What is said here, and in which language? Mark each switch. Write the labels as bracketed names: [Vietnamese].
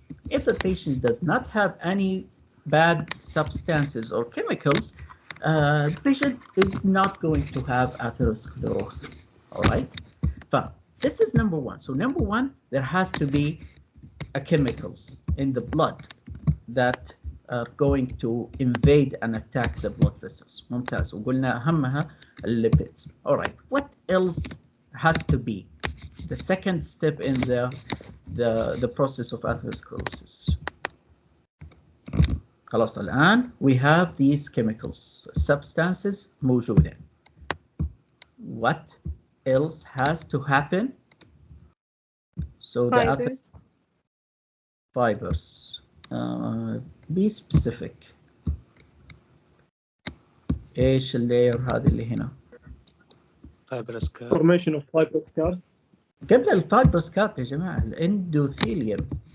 [English] If a patient does not have any bad substances or chemicals, the patient is not going to have atherosclerosis. All right. But this is number one. So number one, there has to be chemicals in the blood that are going to invade and attack the blood vessels. [Arabic] ممتاز. وقلنا أهمها lipids. [English] All right. What else has to be the second step in the process of atherosclerosis? [Arabic] خلاص الآن [English] we have these chemicals, substances [Arabic] موجودة. [English] What else has to happen? So Fibers. Fibers. Be specific. [Arabic] ايش اللاير هذه اللي هنا؟ [English] fibrous cap. Formation of fibrous cap. [Arabic] قبل الفايبرس كاب يا جماعة الاندوثيليوم.